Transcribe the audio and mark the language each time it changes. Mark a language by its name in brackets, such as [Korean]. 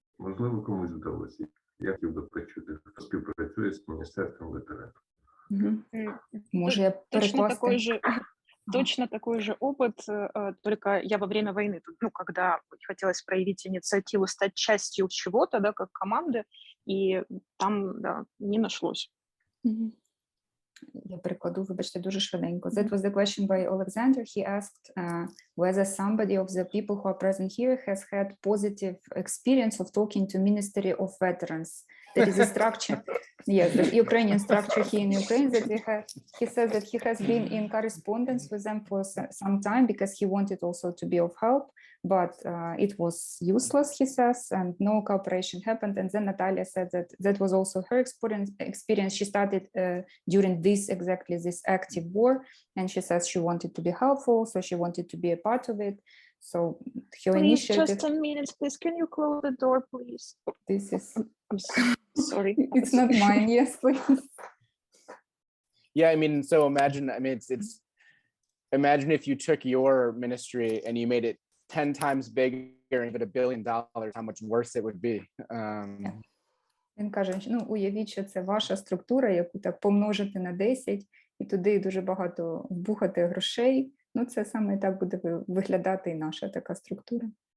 [Ukrainian] Можливо, комусь вдалося. Я хотів би почути, хто співпрацює з Міністерством ветеранів. Може, я перекласти? [Russian] Точно такой же опыт, только я во время войны, когда хотелось проявить инициативу, стать частью чего-то, да, как команды, и там, да, не нашлось. [Ukrainian] Я перекладу, вибачте, дуже швиденько. [English] That was the question by Alexander. He asked whether somebody of the people who are present here has had positive experience of talking to Ministry of Veterans. That is a structure, yes, the Ukrainian structure here in Ukraine that we have. He says that he has been in correspondence with them for some time because he wanted also to be of help, but it was useless, he says, and no cooperation happened. And then Natalia said that that was also her experience. She started during this active war, and she says she wanted to be helpful, so she wanted to be a part of it. So her Please, initiative. just a minute, please. Can you close the door, please? This is. I'm sorry. It's not mine. Yes, please. Yeah, I mean, so imagine. I mean, it's imagine if you took your ministry and you made it 10 times bigger and give it $1 billion. How much worse it would be. [Ukrainian] Він каже, уявіть, що це ваша структура, яку так помножити на 10, і туди дуже багато вбухати грошей. Це саме так буде виглядати і наша така структура.